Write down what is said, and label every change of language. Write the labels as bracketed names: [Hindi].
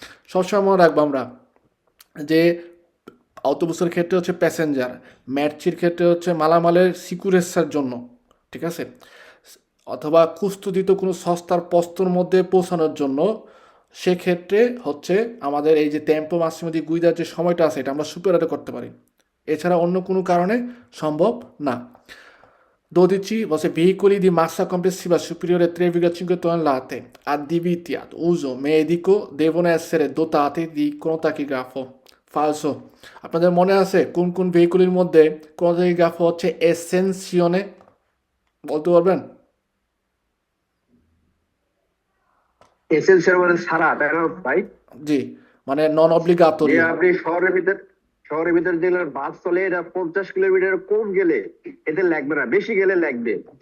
[Bangla] সবসময় মনে রাখবো আমরা যে অটোবুসের ক্ষেত্রে হচ্ছে প্যাসেঞ্জার, ম্যাটচির ক্ষেত্রে হচ্ছে মালামালের সিকিউরেন্সের জন্য, ঠিক আছে, অথবা কুস্তুদিত কোনো সস্তার পস্তর মধ্যে পৌঁছানোর জন্য, সেক্ষেত্রে হচ্ছে আমাদের এই যে টেম্পো মাসিমো দি গুইদার যে সময়টা আছে এটা আমরা সুপারে করতে পারি, এছাড়া অন্য কোনো কারণে সম্ভব না। [Italian] 12 você veicoli di massa complessiva superiore a 3,5 tonnellate adibiti ad uso medico devono essere dotati di cronotachigrafo, falso। [Bangla] আপনাদের মনে আছে কোন কোন ভেহিকুলের মধ্যে ক্রোনোটাকিগ্রাফো হচ্ছে এসেনসিওনে, বলতে পারবেন? এসেনশিয়াল মানে সারা, তাই না ভাই? জি, মানে নন অব্লিগাটরি। আপনি শহরের ভিতর যেগুলো বাস চলে এটা 50 কিলোমিটার কম গেলে এদের লাগবে না, বেশি গেলে লাগবে।